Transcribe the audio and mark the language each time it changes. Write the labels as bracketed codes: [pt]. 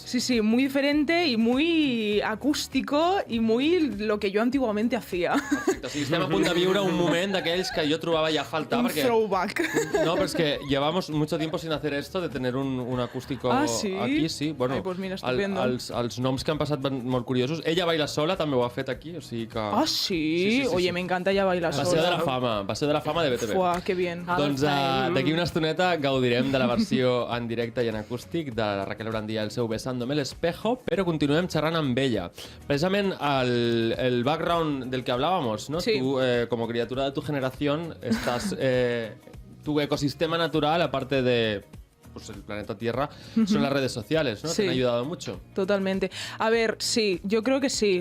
[es] Sí, muy diferente y muy acústico y muy lo que yo antiguamente hacía. [ca] Perfecte, sí, estem a punt de viure un moment d'aquells que jo trobava ja a faltar. [en] Un throwback. [es] No, pero es que llevamos mucho tiempo sin hacer esto, de tener un acústico aquí, sí. Bueno, ay, pues mira, estupendo. [ca] Els noms que han passat van molt curiosos. Ella baila sola, també ho ha fet aquí, o sigui que... Ah, sí? [es] Oye, me encanta ella bailar sola. [ca] Va ser de la fama de BTV. [es] Fuà, que bien. [ca] Doncs d'aquí una estoneta gaudirem de la versió en directe i en acústic de la Raquel Brandia, el seu Besándome el espejo, però continuem xerrant amb ella. Precisament el background del [es] que hablábamos, ¿no? Sí. Tú, como criatura de tu generación, estás... tu ecosistema natural, aparte de pues el planeta Tierra, son las redes sociales, ¿no? Sí. Te han ayudado mucho. Totalmente. A ver, sí, yo creo que sí.